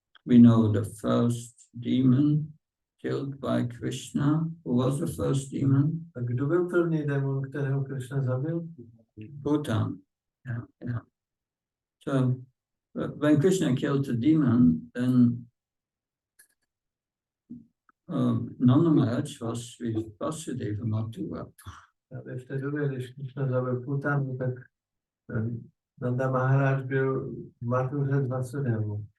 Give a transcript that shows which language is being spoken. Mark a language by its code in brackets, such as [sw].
[en] We know the first demon killed by Krishna. Who was the first demon? [cs] A kdo byl první démon, kterého Krishna zabil? [en] Bhutan. Yeah. So when Krishna killed the demon, then Nanda Maharaj was with Vasudeva Mathura. [cs] A v té době, když Krishna zabil Bhutan, tak Nanda Maharaj byl v Mathuře s Vasudevou.